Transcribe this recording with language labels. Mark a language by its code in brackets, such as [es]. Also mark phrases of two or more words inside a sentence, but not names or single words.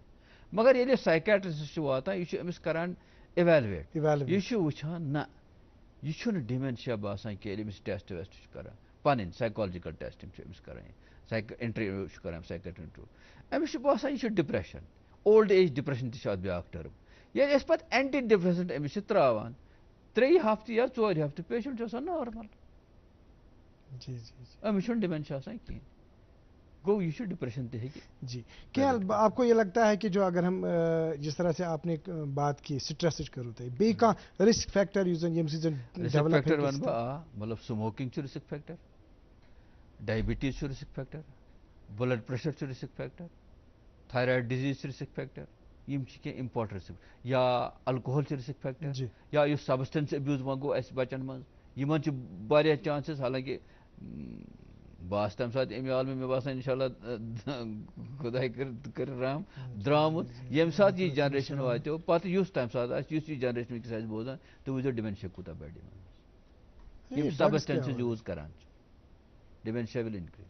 [ks] مگر ییٚلہِ سایکیٹرسٹ چھُ واتان یہِ چھُ أمِس کران اِویلویٹ یہِ چھُ وٕچھان نہ یہ چھُنہٕ ڈِمینشیا باسان کینٛہہ ییٚلہِ أمِس ٹیسٹ ویسٹ چھِ کران پنٕنۍ [en] psychological testing [ks] چھِ أمِس کران انٹرویو چھُ کران [en] psychiatry interview [ks] أمِس چھُ باسان یہِ چھُ ڈِپریشن. [en] old age depression [ks] تہِ چھِ اَتھ بیٛاکھ ٹٔرٕم. ییٚلہِ أسۍ پتہٕ [en] antidepressant [ks] أمِس چھِ ترٛاوان 3 ہفتہٕ یا 4 ہفتہٕ پیشنٹ چھُ آسان نارمل أمِس چھُنہٕ ڈِمینشیا آسان کِہیٖنۍ. گوٚو یہِ چھُ ڈپریشن تہِ ہیٚکہِ. [ur] جی کیا آپ کو یہ لگتا ہے کہ جو اگر ہم جس طرح سے آپ نے بات کی سٹریس کرو [ks] تو بیٚیہِ کانٛہہ [en] risk factor [ks] یُس زن ییٚمہِ سۭتۍ زن [en] risk factor [ks] ونہٕ بہٕ مطلب سموکنگ چھُ [en] risk factor [ks] ڈایبٹیٖز چھُ [en] risk factor blood pressure [ks] چھُ [en] risk factor thyroid disease [ks] چھِ [en] risk factor. [ks] یِم چھِ کینٛہہ [en] important risk [ks] یا الکوہل چھِ [en] risk factor [ks] یا یُس [en] substance abuse [ks] وۄنۍ گوٚو اَسہِ بچن منٛز یِمن چھِ واریاہ چانسز حالانکہِ بہٕ آسہٕ تَمہِ ساتہٕ اَمہِ عالمہٕ مےٚ باسان اِنشاء اللہ خۄداے کٔرِنۍ رحم درٛامُت ییٚمہِ ساتہٕ یہِ جنریشن واتیو پتہٕ یُس تَمہِ ساتہٕ آسہِ یُس یہِ جنریشن وٕنکیٚس آسہِ بوزان تُہۍ وٕچھزیو ڈِمینشیا کوٗتاہ بَڑِ یِمن یِم [en] substances use [ks] کران چھِ [en] dementia will increase.